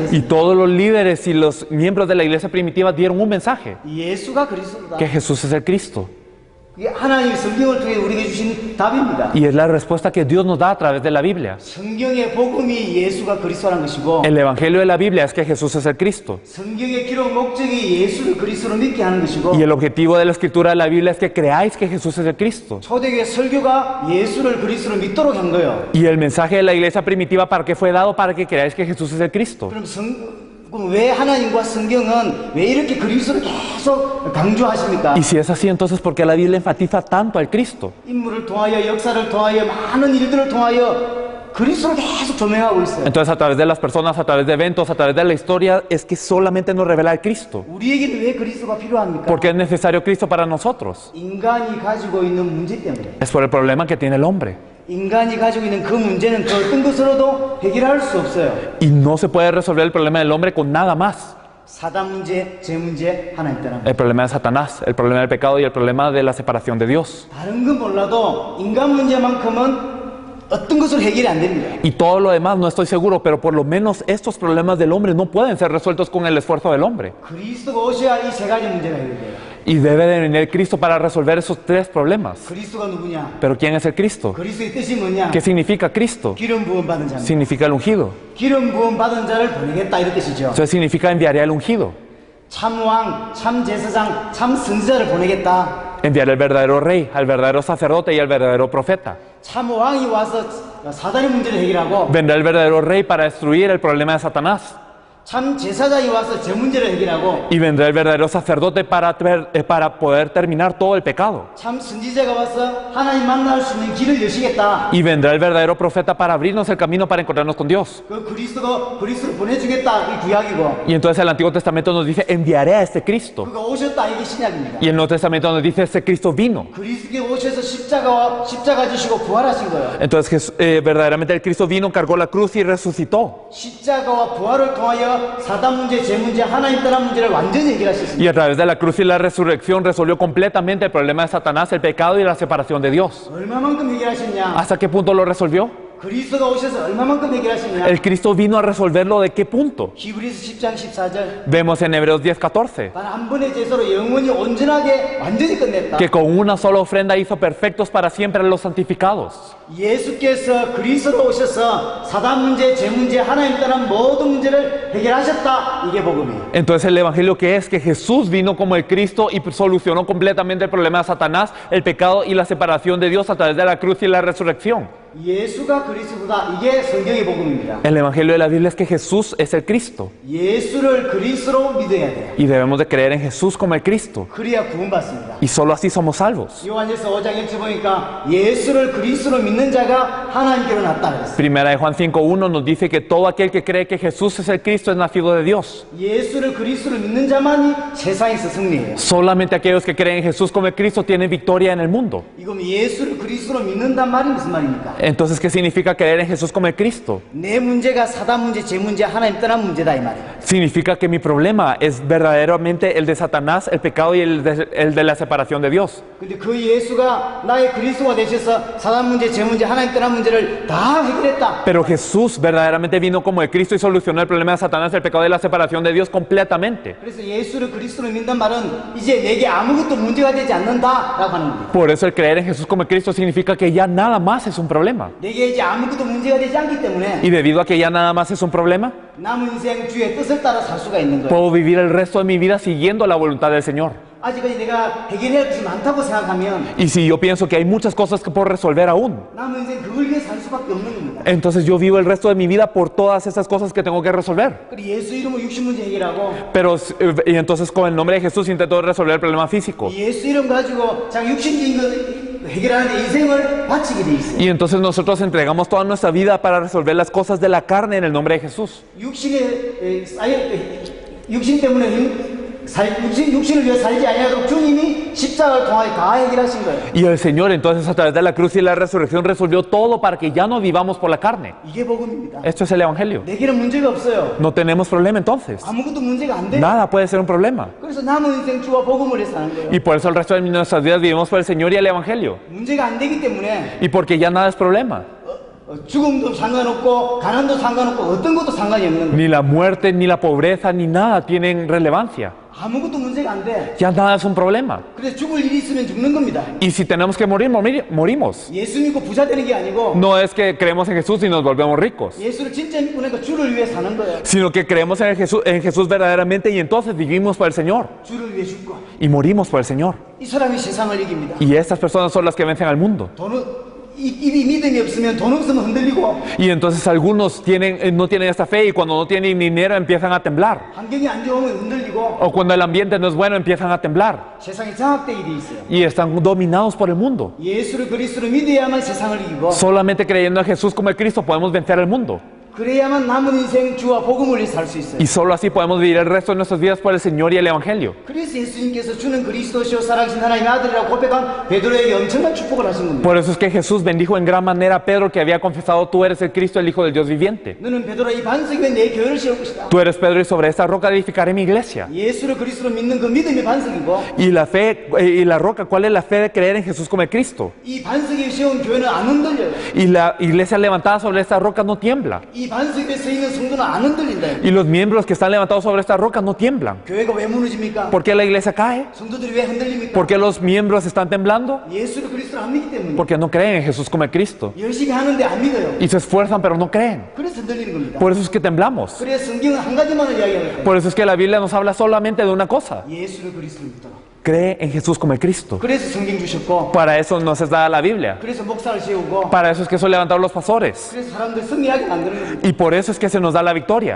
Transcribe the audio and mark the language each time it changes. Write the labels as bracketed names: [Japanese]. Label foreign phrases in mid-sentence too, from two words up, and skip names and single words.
[Spanish] Y [Korean] 했어요. [Spanish] todos los líderes y los miembros de la iglesia primitiva dieron un mensaje, [Korean] 예수가 그리스도다. [Spanish] que Jesús es el Cristo. [Korean] 이게 하나님이 성경을 통해 우리에게 주신 답입니다. [Spanish] Y es la respuesta que Dios nos da a través de la Biblia. [Korean] 성경의 복음이 예수가 그리스도라는 것이고 [Spanish] El evangelio de la Biblia es que Jesús es el Cristo. [Korean] 성경의 기록 목적이 예수를 그리스도로 믿게 하는 것이고 [Spanish] Y el objetivo de la escritura de la Biblia es que creáis que Jesús es el Cristo. [Korean] 초대교회 설교가 예수를 그리스도로 믿도록 한 거예요. [Spanish] Y el mensaje de la iglesia primitiva, ¿para qué fue dado? Para que creáis que Jesús es el Cristo. [Korean] 그럼 왜 하나님과 성경은 왜 이렇게 그리스도를 계속 강조하십니까? [Spanish] Y si es así, entonces ¿por qué la Biblia enfatiza tanto al Cristo? [Korean] 인물을 통하여 역사를 통하여 많은 일들을 통하여 그리스도를 계속 조명하고 있어요. [Spanish] Entonces, a través de las personas, a través de eventos, a través de la historia, es que solamente nos revela el Cristo. [Korean] 우리에게는 왜 그리스도가 필요합니까? [Spanish] ¿Por qué es necesario Cristo para nosotros? [Korean] 인간이 가지고 있는 문제 때문에. [Spanish] Es por el problema que tiene el hombre. [Korean] 인간이 가지고 있는 그 문제는 그 어떤 것으로도 해결할 수 없어요. [Spanish] Y no se puede resolver el problema del hombre con nada más. [Korean] 사단 문제, 죄 문제, 하나님 따라. [Spanish] El problema de Satanás, el problema del pecado y el problema de la separación de Dios. [Korean] 다른 건 몰라도 인간 문제만큼은 어떤 것으로 해결이 안 됩니다. [Spanish] Y todo lo demás no estoy seguro, pero por lo menos estos problemas del hombre no pueden ser resueltos con el esfuerzo del hombre. [Korean] 그리스도가 오셔야 이 세 가지 문제가 해결돼요. [Spanish] Y debe de venir Cristo para resolver esos tres problemas. [Korean] 그리스도가 누구냐? [Spanish] Pero ¿quién es el Cristo? [Korean] 그리스도의 뜻이 뭐냐? [Spanish] ¿Qué significa Cristo? [Korean] 기름 부음 받은 자입니다. [Spanish] Significa el ungido. [Korean] 기름 부음 받은 자를 보내겠다 이런 뜻이죠. [Spanish] Entonces significa enviaré al ungido. [Korean] 참 왕, 참 제사장, 참 선지자를 보내겠다. [Spanish] Enviaré al verdadero rey, al verdadero sacerdote y al verdadero profeta. [Korean] 참 왕이 와서 사단의 문제를 해결하고 [Spanish] Vendrá el verdadero rey para destruir el problema de Satanás. [Korean] 참 제사장이 와서 죄 문제를 해결하고 [Spanish] Y vendrá el verdadero sacerdote para poder terminar todo el pecado. [Korean] 참 선지자가 와서 하나님 만날 수 있는 길을 여시겠다. [Spanish] Y vendrá el verdadero profeta para abrirnos el camino para encontrarnos con Dios. [Korean] 그 그리스도를 보내주겠다 이 구약이고 [Spanish] Y entonces el Antiguo Testamento nos dice, enviaré a este Cristo. [Korean] 그가 오셨다 이게 신약입니다. [Spanish] Y el Nuevo Testamento nos dice, ese Cristo vino. [Korean] 그리스도께 오셔서 십자가 지시고 부활하신 거예요. [Spanish] Entonces verdaderamente el Cristo vino, cargó la cruz y resucitó. [Korean] 십자가와 부활을 통하여 사단 문제, 죄 문제, 하나님 따라 문제를 완전히 해결하셨습니다. [Spanish] Y a través de la cruz y la resurrección resolvió completamente el problema de Satanás, el pecado y la separación de Dios. [Korean] 얼마만큼 해결하셨냐? [Spanish] ¿Hasta qué punto lo resolvió? [Korean] 그리스도가 오셔서 얼마만큼 해결하시냐? [Spanish] El Cristo vino a resolverlo de qué punto. [Korean] 히브리서 10장 14절. [Spanish] Vemos en Hebreos 10:14 [Korean] 단 한 번의 제사로 영원히 온전하게 완전히 끝냈다. [Spanish] que con una sola ofrenda hizo perfectos para siempre a los santificados. [Korean] 예수께서 그리스도로 오셔서 사단 문제, 죄 문제, 하나님 떠난 모든 문제를 해결하셨다. 이게 복음이에요. [Spanish] Entonces el evangelio que es que Jesús vino como el Cristo y solucionó completamente el problema de Satanás, el pecado y la separación de Dios a través de la cruz y la resurrección. [Korean] 예수가 그리스도다. 이게 성경의 복음입니다. [Spanish] El evangelio de la Biblia es que Jesús es el Cristo [Korean] 예수를 그리스도로 믿어야 돼요. [Spanish] y debemos de creer en Jesús como el Cristo [Korean] 그래야 구원받습니다. [Spanish] y solo así somos salvos. [Korean] 요한일서 5장 1절 보니까 예수를 그리스도로 믿는 자가 하나님께로 났다 그랬어요. [Spanish] Primera de Juan 5:1 nos dice que todo aquel que cree que Jesús es el Cristo es nacido de Dios. [Korean] 예수를 그리스도로 믿는 자만이 세상에서 승리해요. [Spanish] Solamente aquellos que creen en Jesús como el Cristo tienen victoria en el mundo. [Korean] 이건 예수를 그리스도로 믿는단 말이 무슨 말입니까? [Spanish] Entonces, ¿qué significa creer en Jesús como el Cristo? [Korean] 내 문제가 사단 문제, 제 문제, 하나님 떠난 문제다 이 말이에요. [Spanish] Significa que mi problema es verdaderamente el de Satanás, el pecado y el de la separación de Dios. [Korean] 근데 그 예수가 나의 그리스도가 되셔서 사단 문제, 제 문제, 하나님 떠난 문제를 다 해결했다. [Spanish] Pero Jesús verdaderamente vino como el Cristo y solucionó el problema de Satanás, el pecado y la separación de Dios completamente. [Korean] 그래서 예수를 그리스도로 믿는 말은 이제 내게 아무것도 문제가 되지 않는다라고 하는 겁니다. [Spanish] Por eso el creer en Jesús como el Cristo significa que ya nada más es un problema. [Korean] 내게 이제 아무것도 문제가 되지 않기 때문에 [Spanish] Y debido a que ya nada más es un problema, [Korean] 남은 인생 주의 뜻을 따라 살 수가 있는 거예요. [Spanish] puedo vivir el resto de mi vida siguiendo la voluntad del Señor. [Korean] 아직까지 내가 해결해야 할 것이 많다고 생각하면 [Spanish] Y si yo pienso que hay muchas cosas que puedo resolver aún, [Korean] 남은 인생 그걸 위해 살 수밖에 없는 겁니다. [Spanish] entonces yo vivo el resto de mi vida por todas esas cosas que tengo que resolver. [Korean] 그리고 예수 이름으로 육신 문제 해결하고 [Spanish] Pero, y entonces con el nombre de Jesús intento resolver el problema físico. [Korean] 예수 이름 가지고 자기 육신적인 거 해결하는데 인생을 바치게 돼 있어요. [Spanish] Y entonces nosotros entregamos toda nuestra vida para resolver las cosas de la carne en el nombre de Jesús. [Korean] 육신 때문에 육신을 위해 살지 아니하도록 주님이 십자가를 통하여 다 해결하신 거예요. [Spanish] Y el Señor entonces a través de la cruz y la resurrección resolvió todo para que ya no vivamos por la carne. [Korean] 이게 복음입니다. [Spanish] Esto es el Evangelio. [Korean] 내게는 문제가 없어요. [Spanish] No tenemos problema entonces. [Korean] 아무것도 문제가 안 돼. [Spanish] Nada puede ser un problema. [Korean] 그래서 남은 인생 주와 복음을 해서 사는 거예요. [Spanish] Y por eso el resto de nuestras vidas vivimos por el Señor y el Evangelio. [Korean] 문제가 안 되기 때문에 [Spanish] Y porque ya nada es problema. [Korean] 죽음도 상관없고 가난도 상관없고 어떤 것도 상관이 없는 거예요. [Spanish] Ni la muerte, ni la pobreza, ni nada tienen relevancia. [Korean] 아무것도 문제가 안 돼. [Spanish] Ya nada es un problema. [Korean] 그래서 죽을 일이 있으면 죽는 겁니다. [Spanish] Y si tenemos que morir, morimos. [Korean] 예수 믿고 부자 되는 게 아니고 [Spanish] No es que creemos en Jesús y nos volvemos ricos, [Korean] 예수를 진짜 믿고 나니까 주를 위해 사는 거예요. [Spanish] sino que creemos en Jesús verdaderamente y entonces vivimos por el Señor [Korean] 주를 위해 죽고 [Spanish] y morimos por el Señor. [Korean] 이 사람이 세상을 이깁니다. [Spanish] Y estas personas son las que vencen al mundo. [Korean] 입이 믿음이 없으면 돈 없으면 흔들리고 [Spanish] Y entonces algunos no tienen esta fe y cuando no tienen dinero empiezan a temblar. [Korean] 환경이 안 좋으면 흔들리고 [Spanish] O cuando el ambiente no es bueno empiezan a temblar. [Korean] 세상이 장악되게 돼 있어요. [Spanish] Y están dominados por el mundo. [Korean] 예수를 그리스도로 믿어야만 세상을 이기고 [Spanish] Solamente creyendo en Jesús como el Cristo podemos vencer al mundo. [Korean] 그래야만 남은 인생 주와 복음을 위해 살 수 있어요. [Spanish] Y solo así podemos vivir el resto de nuestras vidas por el Señor y el Evangelio. [Korean] 그래서 예수님께서 주는 그리스도시요 살아계신 하나님의 아들이라고 고백한 베드로에게 엄청난 축복을 하신 겁니다. [Spanish] Por eso es que Jesús bendijo en gran manera a Pedro que había confesado: tú eres el Cristo, el Hijo del Dios viviente. [Korean] 너는 베드로야 이 반석 위에 내 교회를 세울 것이다. [Spanish] Tú eres Pedro y sobre esta roca edificaré mi iglesia. [Korean] 예수를 그리스도로 믿는 그 믿음의 반석이고 [Spanish] Y la fe y la roca, ¿cuál es la fe de creer en Jesús como el Cristo? [Korean] 이 반석에 세운 교회는 안 흔들려요. [Spanish] Y la iglesia levantada sobre esta roca no tiembla. [Korean] 이 반석 위에 서 있는 성도는 안 흔들린다. [Spanish] Y los miembros que están levantados sobre esta roca no tiemblan. [Korean] 교회가 왜 무너집니까? [Spanish] ¿Por qué la iglesia cae? [Korean] 성도들이 왜 흔들립니까? [Spanish] ¿Por qué los miembros están temblando? [Korean] 예수를 그리스도로 안 믿기 때문에. [Spanish] Porque no creen en Jesús como el Cristo. [Korean] 열심히 하는데 안 믿어요. [Spanish] Y se esfuerzan pero no creen. [Korean] 그래서 흔들리는 겁니다. [Spanish] Por eso es que temblamos. [Korean] 그래서 성경은 한 가지만을 이야기하는 거예요. [Spanish] Por eso es que la Biblia nos habla solamente de una cosa: [Korean] 예수를 그리스도로 믿어라. [Spanish] cree en Jesús como el Cristo. [Korean] 그래서 성경 주셨고, [Spanish] Para eso nos es dada la Biblia. [Korean] 그래서 목사를 세우고, [Spanish] Para eso es que son levantados los pastores. [Korean] 그래서 사람들 승리하게 만드는 겁니다. [Spanish] Y por eso es que se nos da la victoria.